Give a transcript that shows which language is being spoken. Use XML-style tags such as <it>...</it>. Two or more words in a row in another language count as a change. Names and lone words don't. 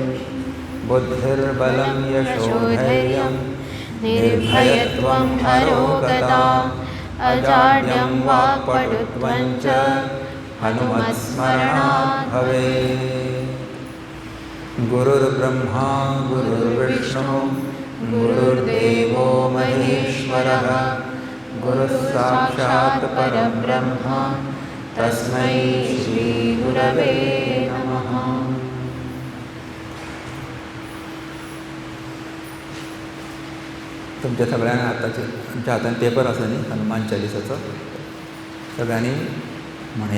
<sa>बुद्धिर्बलं यशोधैर्यं निर्भयत्वं अरोगता अजाड्यं वाक्पटुत्वं च हनुमत्स्मरणात् भवेत्. गुरुर्ब्रह्मा गुरुर्विष्णु गुरुर्देवो महेश्वरः गुरुः साक्षात् परब्रह्म तस्मै श्रीगुरवे नमः.</sa> <kok>तुमच्या सगळ्यांना आतांचे तुमच्या हातान पेपर आसा न्ही हनुमान चालिसाचो. सगळ्यांनी म्हणया.</kok>